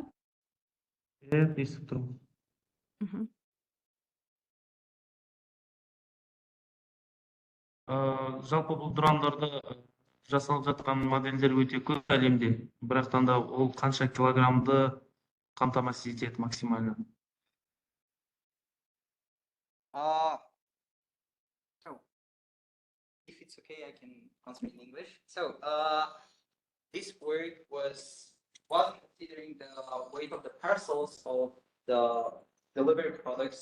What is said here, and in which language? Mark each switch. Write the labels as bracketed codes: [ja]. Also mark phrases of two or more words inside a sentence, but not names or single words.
[kk] Иә, естіп тұрмын. Жалпы бұл дрондарда жасалып жатқан модельдер өте көп әлемде. Бірақтан да ол қанша килограммды қамтамасыз етеді максимально? [en] So, if it's okay, I can answer in English. So, this work was considering the weight of the parcels of the delivered products.